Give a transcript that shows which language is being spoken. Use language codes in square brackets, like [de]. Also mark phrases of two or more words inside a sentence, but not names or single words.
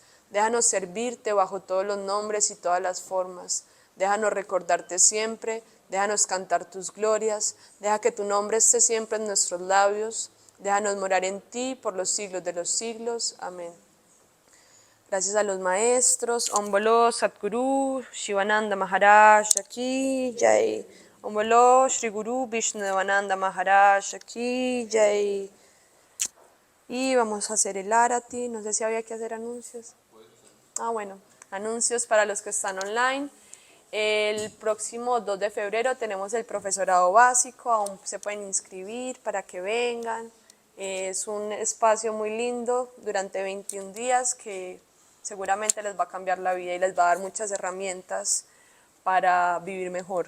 [es] Déjanos servirte bajo todos los nombres y todas las formas. Déjanos recordarte siempre. Déjanos cantar tus glorias, deja que tu nombre esté siempre en nuestros labios, déjanos morar en ti por los siglos de los siglos. Amén. Gracias a los maestros. [hi] ॐ बोलो सतगुरु शिवानन्द महाराज की जय. ॐ बोलो श्री गुरु विष्णुदेवानन्द महाराज की जय. [es] Y vamos a hacer el Arati. No sé si había que hacer anuncios. Bueno, anuncios para los que están online. El próximo 2 de febrero tenemos el profesorado básico, aún se pueden inscribir para que vengan. Es un espacio muy lindo durante 21 días que seguramente les va a cambiar la vida y les va a dar muchas herramientas para vivir mejor.